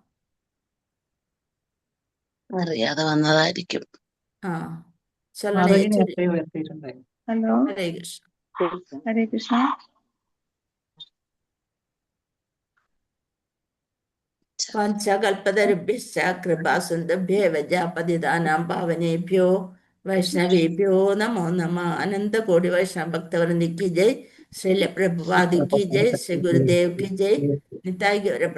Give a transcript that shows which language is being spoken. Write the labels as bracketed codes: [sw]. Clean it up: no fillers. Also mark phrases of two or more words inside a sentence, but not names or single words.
[ml] അറിയാതെ വന്നതായിരിക്കും. ആ ചൊല്ലണേ. ഹലോ, [sa] ഹരേ കൃഷ്ണ. ഹരേ കൃഷ്ണ. വാഞ്ചകൽപതരുഭ്യശ്ച കൃപാസിന്ധുഭ്യേവ പതിതാനാം പാവനേഭ്യോ വൈഷ്ണവേഭ്യോ നമോ നമഃ. അനന്തകോടി വൈഷ്ണവ ഭക്തവൃന്ദ [hi] की जय. श्रील प्रभुपाद की जय. श्री गुरुदेव की जय. निताई गौर